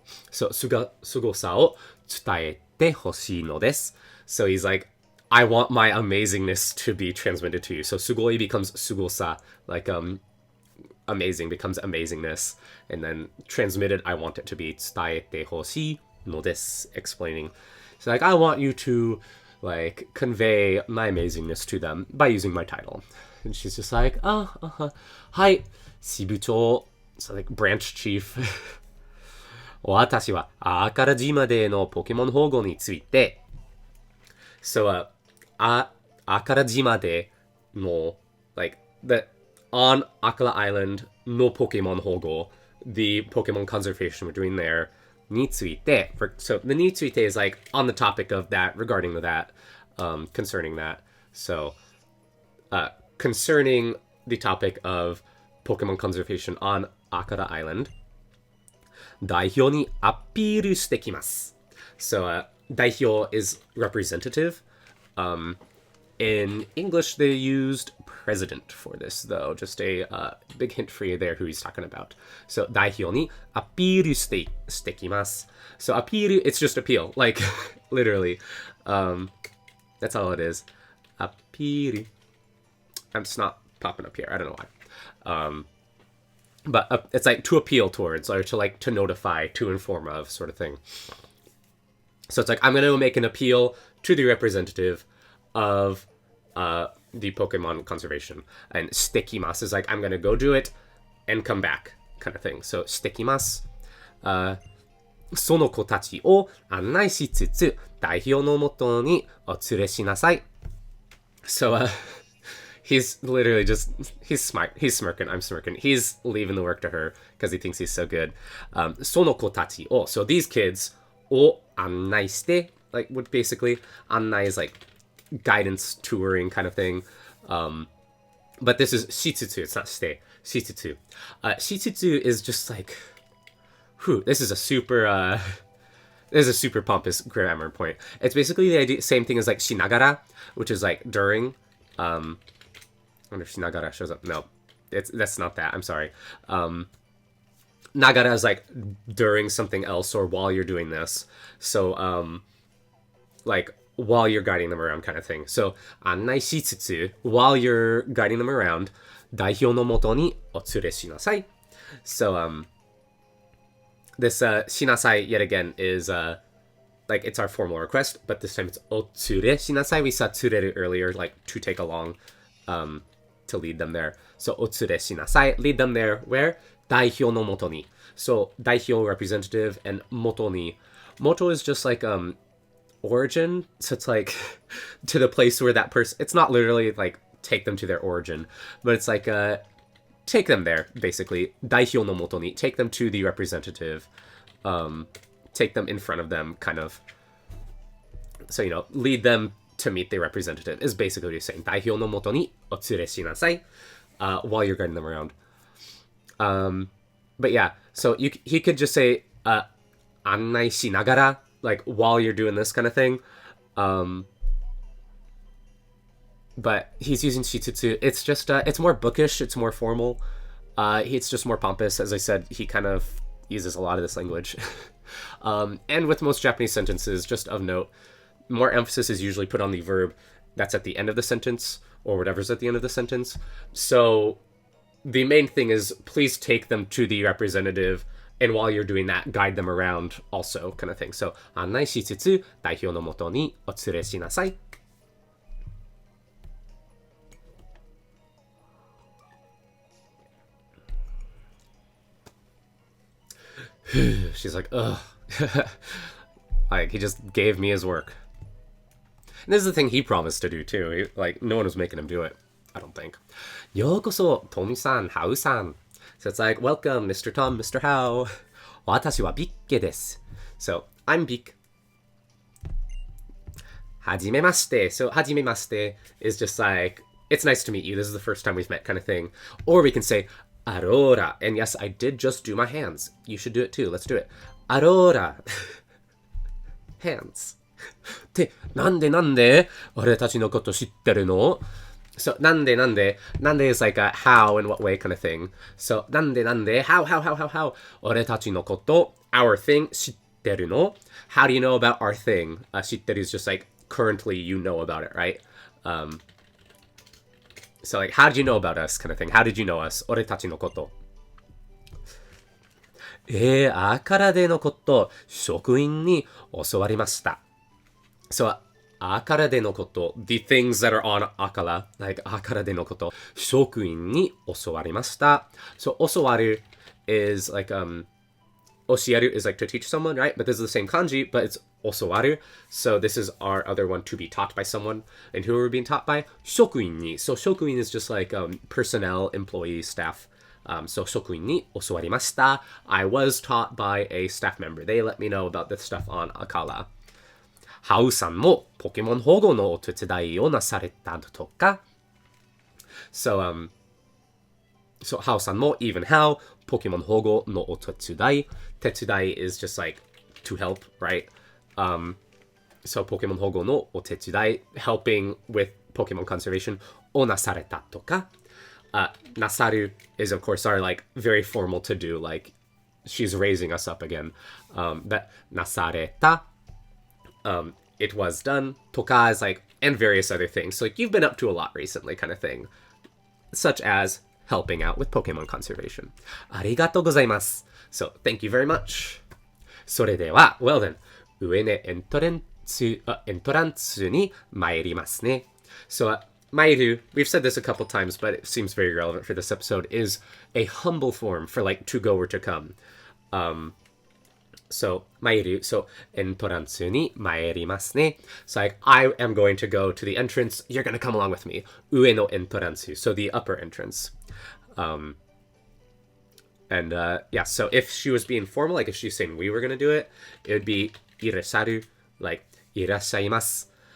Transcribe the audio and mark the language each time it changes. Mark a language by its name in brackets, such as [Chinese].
[Japanese] So すごさを伝えてほしいのです. [English] So he's like, I want my amazingness to be transmitted to you. So すごい becomes すごさ, like amazing becomes amazingness, and then transmitted, I want it to be [Japanese] 伝えてほしいのです, [English] explaining. So like, I want you to like convey my amazingness to them by using my title. And she's just like, hi, 支部長. So like branch chief. [Japanese] 私はあから島でのポケモン保護について. [English] So [Japanese] あから島での [English] like the on Akala Island [Japanese] no Pokemon Hogo, [English] the Pokemon conservation we're doing there, [Japanese] について. [English] So the について is like on the topic of that, regarding that, concerning that. So concerning the topic of Pokemon conservation on Akala Island, [Japanese] 代表にアピールしてきます. [English] So 代表 is representative. In English, they used president for this, though. Just a big hint for you there who he's talking about. [Japanese] So, 代表にアピールしてきます. [English] So, アピール, it's just appeal. Like, literally. That's all it is. アピール. It's not popping up here. I don't know why. But it's like to appeal towards, or to like to notify, to inform of, sort of thing. So, it's like, I'm going to make an appeal to the representative of the Pokemon conservation. And [Japanese] してきます [English] is like, I'm gonna go do it and come back, kind of thing. So してきます. [Japanese] その子たちを案内しつつ、代表のもとにお連れしなさい。 [English] So, he's literally just, he's smart. He's smirking. I'm smirking. He's leaving the work to her because he thinks he's so good. [Japanese] その子たちを, [English] so these kids, [Japanese] を案内して, [English] like, what basically, 案内 is like guidance, touring kind of thing. But this is しつつ, it's not して, しつつ. しつつ is just like, whew, this is a super pompous grammar point. It's basically the idea, same thing as like しながら, which is like during. I wonder if しながら shows up. No, that's not that. I'm sorry. Nagara is like during something else or while you're doing this. So, like while you're guiding them around kind of thing. So, [Japanese] 案内しつつ, [English] while you're guiding them around, [Japanese] 代表のもとにお連れしなさい. [English] So, this しなさい yet again is like it's our formal request, but this time it's [Japanese] お連れしなさい. [English] We saw 連れる earlier, like to take along, to lead them there. So [Japanese] お連れしなさい, [English] lead them there. Where? [Japanese] 代表のもとに. [English] So 代表 representative and もとに. Moto is just like origin. So it's like to the place where that person. It's not literally like take them to their origin, but it's like take them there, basically. [Japanese] 代表のもとに. [English] Take them to the representative. Take them in front of them, kind of. So, you know, lead them to meet the representative is basically what you're saying. [Japanese] 代表のもとにお連れしなさい. [English] While you're guiding them around. But yeah, so he could just say [Japanese] 案内しながら, [English] like while you're doing this kind of thing. But he's using shitsutsu. It's just, it's more bookish. It's more formal. It's just more pompous. As I said, he kind of uses a lot of this language. And with most Japanese sentences, just of note, more emphasis is usually put on the verb that's at the end of the sentence or whatever's at the end of the sentence. So the main thing is please take them to the representative, and while you're doing that, guide them around also, kind of thing. [Japanese] So, 案内しつつ、代表のもとにお連れしなさい. [English] She's like, ugh. Like, he just gave me his work. And this is the thing he promised to do, too. Like, no one was making him do it, I don't think. [Japanese] Yokoso, Tomi-san, Hao-san. [English] So it's like, welcome, Mr. Tom, Mr. Hao. [Japanese] Watashi wa Bikke desu. [English] So, I'm Bik. [Japanese] Hajimemashite. [English] So, hajimemashite is just like, it's nice to meet you. This is the first time we've met kind of thing. Or we can say, Aurora. And yes, I did just do my hands. You should do it too. Let's do it. Aurora. Hands. [Japanese] ってなんで俺たちのこと知ってるの? [English] So なんで is like a how, in what way kind of thing. So なんで how [Japanese] 俺たちのこと [English] our thing [Japanese] 知ってるの? [English] How do you know about our thing? 知ってる is just like currently you know about it, right? So like how did you know about us kind of thing. How did you know us? [Japanese] 俺たちのこと。アカラデのこと、職員に教わりました。 So, アカラデのこと、 [English] the things that are on [Japanese] アカラ、like アカラデのこと、職員に教わりました。 [English] So, 教わる is like, 教える is like to teach someone, right? But this is the same kanji, but it's 教わる. So, this is our other one, to be taught by someone. And who are we being taught by? [Japanese] 職員に. [English] So, 職員 is just like personnel, employee, staff. [Japanese] So, 職員に教わりました. [English] I was taught by a staff member. They let me know about this stuff on Akala. [Japanese] ハウさんもポケモン保護のお手伝いをなされたとか? [English] So, so ハウさんも even how [Japanese] ポケモン保護のお手伝い. [English] 手伝い is just like to help, right? So [Japanese] ポケモン保護のお手伝い [English] helping with Pokemon conservation [Japanese] をなされたとか? [English] Nasaru is of course our like very formal to do, like she's raising us up again. But nasareta, it was done. Toka is like, and various other things. So like you've been up to a lot recently kind of thing. Such as helping out with Pokemon conservation. [Japanese] Arigatou gozaimasu. [English] So thank you very much. [Japanese] それでは, [English] well then, [Japanese] 上ねエントランスに参りますね. [English] So, Mairu, we've said this a couple times, but it seems very relevant for this episode, is a humble form for like to go or to come. [Japanese] So, 参る. So, エントランスに参りますね. [English] So, like, I am going to go to the entrance. You're going to come along with me. 上のエントランス.So, the upper entrance. And yeah, so if she was being formal, like if she's saying we were going to do it, it would be いらっしゃる, like [Japanese] いらっしゃいます.